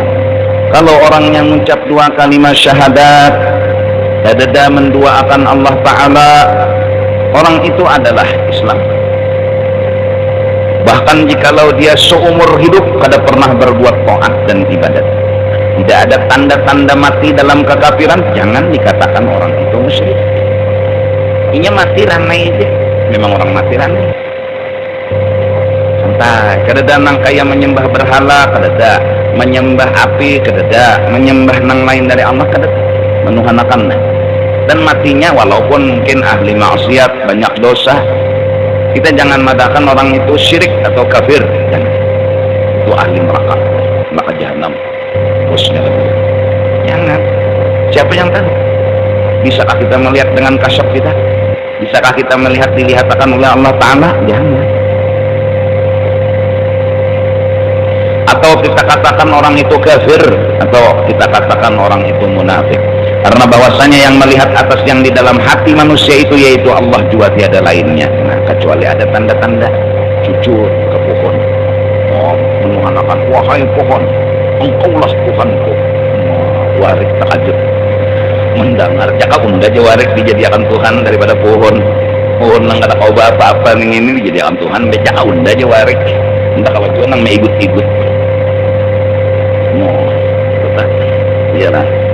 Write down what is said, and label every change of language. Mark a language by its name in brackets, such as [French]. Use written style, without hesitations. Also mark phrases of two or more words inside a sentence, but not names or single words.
[Indonesian] Kalau orang yang mengucap dua kalimat syahadat, dada menduakan Allah Ta'ala, orang itu adalah Islam. Bahkan jikalau dia seumur hidup kada pernah berbuat taat dan ibadat, tidak ada tanda-tanda mati dalam kekafiran, jangan dikatakan orang itu musyrik. [Banjar] Inya mati ranai aja, memang orang mati ranai. Santai, kadada nang kaya menyembah berhala, kadada menyembah api, kadada menyembah nang lain dari Allah, kadada menuhanakan. [Indonesian] Dan matinya walaupun mungkin ahli maksiat, banyak dosa, kita jangan madakan orang itu syirik atau kafir, jangan. Itu ahli neraka, neraka jahanam, bosnya lagi. Jangan. Siapa yang tahu? Bisakah kita melihat dengan kasat kita? Bisakah kita melihat dilihatkan oleh Allah Ta'ala? Jangan. Atau kita katakan orang itu kafir, atau kita katakan orang itu munafik. Karena bahwasanya yang melihat atas yang di dalam hati manusia itu yaitu Allah juga tiada lainnya. Nah, kecuali ada tanda-tanda cucur ke pohon, menuhanakan, wahai pohon, engkaulah Tuhanku. [Banjar] Warik takajub mendengar cakap unda aja warik dijadikan Tuhan daripada pohon nang kata kau apa-apa ini dijadikan Tuhan becak unda aja warik entah kalau juga nang meigut-igut betul iya lah.